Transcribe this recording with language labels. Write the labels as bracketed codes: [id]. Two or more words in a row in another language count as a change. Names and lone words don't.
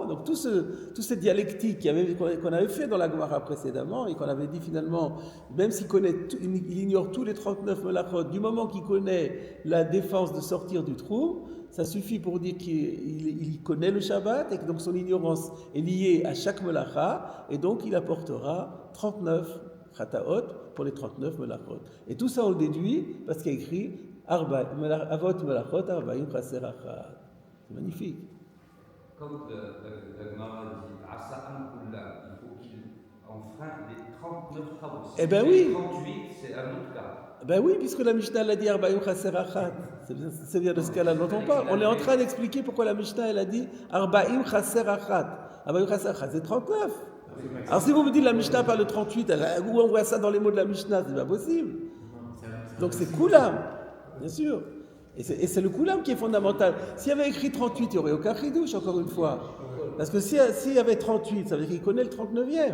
[fr] Donc toute cette dialectique qu'on avait fait dans la Gemara précédemment et qu'on avait dit finalement, même il ignore tous les 39 melachot, du moment qu'il connaît la défense de sortir du trou, ça suffit pour dire qu'il connaît le Shabbat et que donc son ignorance est liée à chaque melacha et donc il apportera 39 chataot pour les 39 melachot. Et tout ça on le déduit parce qu'il y a écrit [he] אבות מלאכות ארבעים חסר אחת. [fr] C'est magnifique. Comme la Gemara dit, [he] עשאן כולם, [fr] il faut qu'il enfreint les 39 travaux. Eh bien oui. 38, c'est un autre cas. Ben oui, puisque la Mishnah l'a dit [he] ארבעים חסר אחת. [fr] C'est bien de ce cas-là dont on parle. On est en train d'expliquer pourquoi la Mishnah elle a dit [he] ארבעים חסר אחת. ארבעים חסר אחת, [fr] c'est 39. Alors si vous me dites la Mishnah parle de 38, où on voit ça dans les mots de la Mishnah, c'est pas possible. Donc c'est Kulam, bien sûr. Et c'est le Kulam qui est fondamental. S'il y avait écrit 38, il n'y aurait aucun chidouche, encore une fois. Parce que s'il y avait 38, ça veut dire qu'il connaît le 39e.